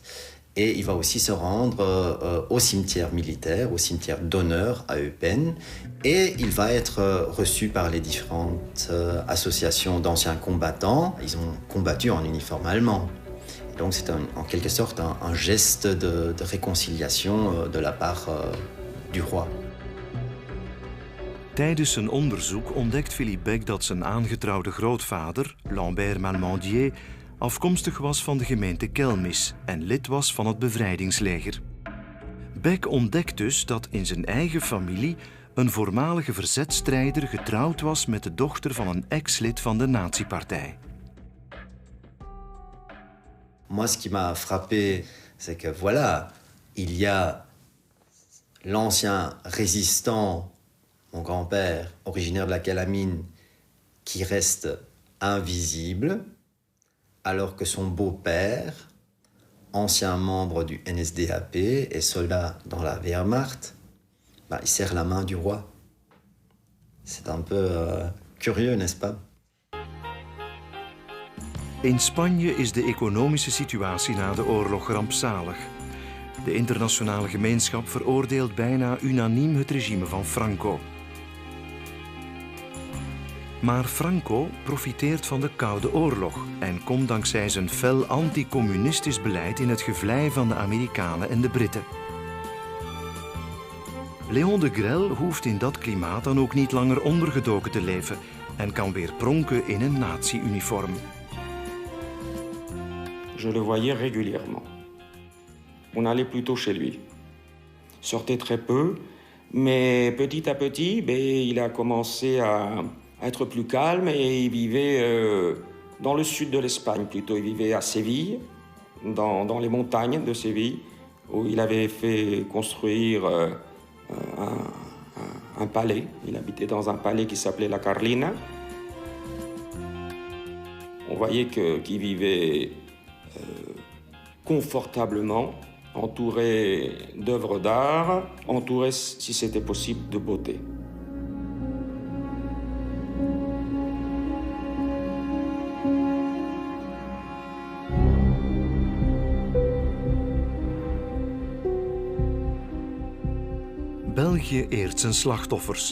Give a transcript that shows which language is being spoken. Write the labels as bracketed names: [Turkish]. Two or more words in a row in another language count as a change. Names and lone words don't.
[French] Et il va aussi se rendre au cimetière militaire, au cimetière d'honneur à Eupen. Et il va être reçu par les différentes associations d'anciens combattants. Ils ont combattu en uniforme allemand. Et donc c'est en quelque sorte un geste de réconciliation de la part du roi. [Dutch] Tijdens zijn onderzoek ontdekt Philippe Beck dat zijn aangetrouwde grootvader, Lambert Malmandier, afkomstig was van de gemeente Kelmis en lid was van het bevrijdingsleger. Beck ontdekt dus dat in zijn eigen familie een voormalige verzetstrijder getrouwd was met de dochter van een ex-lid van de nazi-partij. [French] Moi, ce qui m'a frappé, c'est que voilà, il y a l'ancien résistant, mon grand-père, originaire de la Calamine, qui reste invisible, alors que son beau-père, ancien membre du NSDAP et soldat dans la Wehrmacht, il serre la main du roi. C'est un peu curieux, n'est-ce pas? [Dutch] In Spanje is de economische situatie na de oorlog rampzalig. De internationale gemeenschap veroordeelt bijna unaniem het regime van Franco. Maar Franco profiteert van de Koude Oorlog en komt dankzij zijn fel anti-communistisch beleid in het gevlei van de Amerikanen en de Britten. Léon de Grelle hoeft in dat klimaat dan ook niet langer ondergedoken te leven en kan weer pronken in een nazi-uniform. [French] Je le voyais régulièrement. On allait plutôt chez lui. Sortait très peu, mais petit à petit, il a commencé à être plus calme et il vivait dans le sud de l'Espagne plutôt. Il vivait à Séville, dans les montagnes de Séville, où il avait fait construire un palais. Il habitait dans un palais qui s'appelait La Carlina. On voyait qu'il vivait confortablement, entouré d'œuvres d'art, entouré, si c'était possible, de beauté. [Dutch] België eert zijn slachtoffers.